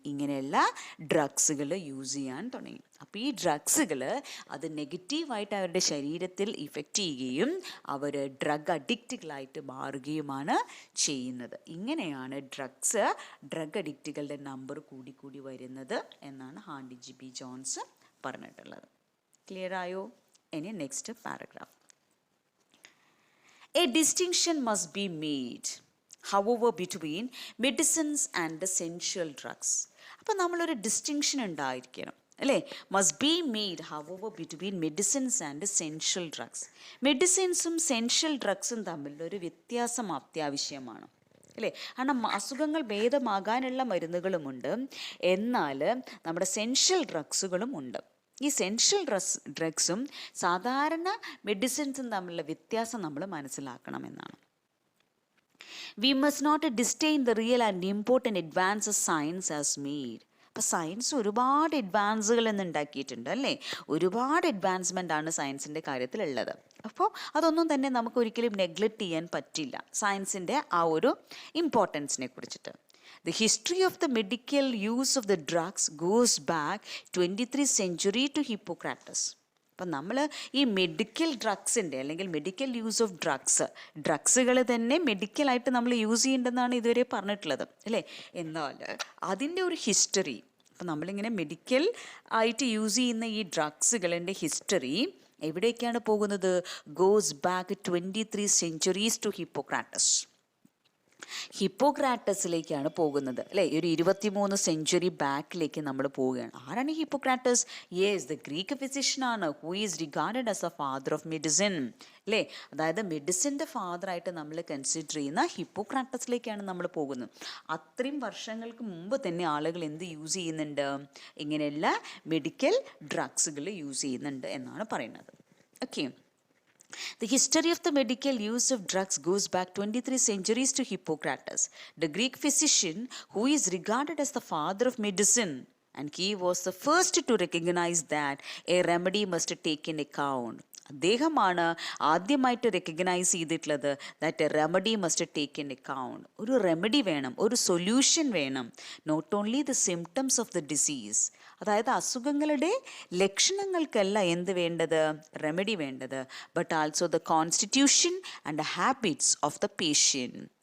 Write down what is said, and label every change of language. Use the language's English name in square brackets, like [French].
[Malayalam] ഇങ്ങനെയുള്ള ഡ്രഗ്സുകൾ യൂസ് ചെയ്യാൻ തുടങ്ങി. അപ്പോൾ ഈ ഡ്രഗ്സുകൾ അത് നെഗറ്റീവായിട്ട് അവരുടെ ശരീരത്തിൽ ഇഫക്റ്റ് ചെയ്യുകയും അവർ ഡ്രഗ് അഡിക്റ്റുകളായിട്ട് മാറുകയുമാണ് ചെയ്യുന്നത്. ഇങ്ങനെയാണ് ഡ്രഗ് അഡിക്റ്റുകളുടെ നമ്പർ കൂടി വരുന്നത് എന്നാണ് ഹാർഡിൻ ബി ജോൺസ് പറഞ്ഞിട്ടുള്ളത്. ക്ലിയർ ആയോ? ഇനി next paragraph. [English] A distinction must be made however between medicines and essential drugs. [Malayalam] അപ്പോൾ നമ്മളൊരു ഡിസ്റ്റിങ്ഷൻ ഉണ്ടായിരിക്കണം അല്ലേ? [English] Must be made however between medicines and essential drugs. [Malayalam] മെഡിസിൻസും സെൻഷ്യൽ ഡ്രഗ്സും തമ്മിലൊരു വ്യത്യാസം അത്യാവശ്യമാണ് അല്ലേ? കാരണം അസുഖങ്ങൾ ഭേദമാകാനുള്ള മരുന്നുകളുമുണ്ട്, എന്നാൽ നമ്മുടെ സെൻഷ്യൽ ഡ്രഗ്സുകളും ഉണ്ട്. ഈ സെൻഷ്യൽ ഡ്രഗ്സും സാധാരണ മെഡിസിൻസും തമ്മിലുള്ള വ്യത്യാസം നമ്മൾ മനസ്സിലാക്കണമെന്നാണ്. [English] We must not disdain the real and important advances science has made. [Malayalam] അപ്പോൾ സയൻസ് ഒരുപാട് അഡ്വാൻസുകൾ ഇന്ന് ഉണ്ടാക്കിയിട്ടുണ്ട് അല്ലേ? ഒരുപാട് അഡ്വാൻസ്മെൻ്റ് ആണ് സയൻസിൻ്റെ കാര്യത്തിലുള്ളത്. അപ്പോൾ അതൊന്നും തന്നെ നമുക്ക് ഒരിക്കലും നെഗ്ലക്റ്റ് ചെയ്യാൻ പറ്റില്ല സയൻസിൻ്റെ ആ ഒരു ഇമ്പോർട്ടൻസിനെ കുറിച്ചിട്ട്. [English] The history of the medical use of the drugs goes back 23rd century to Hippocrates. [Malayalam] അപ്പം നമ്മൾ ഈ മെഡിക്കൽ ഡ്രഗ്സിൻ്റെ അല്ലെങ്കിൽ മെഡിക്കൽ യൂസ് ഓഫ് ഡ്രഗ്സുകൾ തന്നെ മെഡിക്കലായിട്ട് നമ്മൾ യൂസ് ചെയ്യേണ്ടെന്നാണ് ഇതുവരെ പറഞ്ഞിട്ടുള്ളത് അല്ലേ? എന്നാൽ അതിൻ്റെ ഒരു ഹിസ്റ്ററി, അപ്പം നമ്മളിങ്ങനെ മെഡിക്കൽ ആയിട്ട് യൂസ് ചെയ്യുന്ന ഈ ഡ്രഗ്സുകളുടെ ഹിസ്റ്ററി എവിടേക്കാണ് പോകുന്നത്? [English] Goes back 23 centuries to Hippocrates. [Malayalam] ഹിപ്പോക്രാറ്റസിലേക്കാണ് പോകുന്നത് അല്ലേ? ഒരു 23 സെഞ്ച്വറി ബാക്കിലേക്ക് നമ്മൾ പോവുകയാണ്. ആരാണ് Hippocrates? [English] yes, the Greek ഫിസിഷ്യനാണ് who is regarded as a father of medicine [Malayalam] അല്ലേ? അതായത് മെഡിസിൻ്റെ ഫാദറായിട്ട് നമ്മൾ കൺസിഡർ ചെയ്യുന്ന ഹിപ്പോക്രാറ്റസിലേക്കാണ് നമ്മൾ പോകുന്നത്. അത്രയും വർഷങ്ങൾക്ക് മുമ്പ് തന്നെ ആളുകൾ എന്ത് യൂസ് ചെയ്യുന്നുണ്ട്? ഇങ്ങനെയുള്ള മെഡിക്കൽ ഡ്രഗ്സുകൾ യൂസ് ചെയ്യുന്നുണ്ട് എന്നാണ് പറയുന്നത്. Okay. [English] The history of the medical use of drugs goes back 23 centuries to Hippocrates, the Greek physician who is regarded as the father of medicine, and he was the first to recognize that a remedy must take in account. [Malayalam] അദ്ദേഹമാണ് ആദ്യമായിട്ട് recognise ചെയ്തിട്ടുള്ളത് [English] That a remedy must take in account. [Malayalam] ഒരു remedy വേണം, ഒരു solution വേണം. [English] not only the symptoms of the disease, [Malayalam] അതായത് അസുഖങ്ങളുടെ ലക്ഷണങ്ങൾക്കല്ല എന്ത് വേണ്ടത്? റെമഡി വേണ്ടത്, [English] But also the constitution and the habits of the patient.